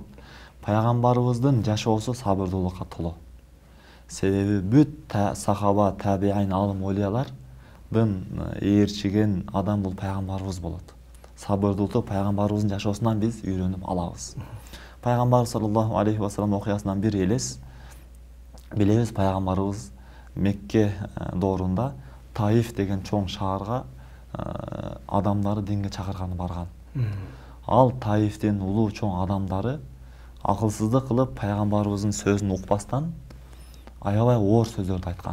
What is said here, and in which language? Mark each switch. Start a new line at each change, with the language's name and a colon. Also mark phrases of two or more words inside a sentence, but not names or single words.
Kyrgyz: Пайгамбарыбыздын жашоосу сабырдуулукка толо. Себеби бүт сахаба, табиин, алым, олиялардын ээрчиген адам бул пайгамбарыбыз болот. Сабырдуулукту пайгамбарыбыздын жашоосунан биз үйрөнүп алабыз. Пайгамбар
Arabic: صلى الله عليه وسلم
Kyrgyz: окуясынан бир элес билебиз, пайгамбарыбыз Мекке доорунда Таиф деген чоң шаарга адамдары динге чакырганы барган. Ал Таифтин улуу чоң адамдары акылсыздык кылып пайгамбарыбыздын сөзүн укпастан аябай оор сөздөрдү айткан.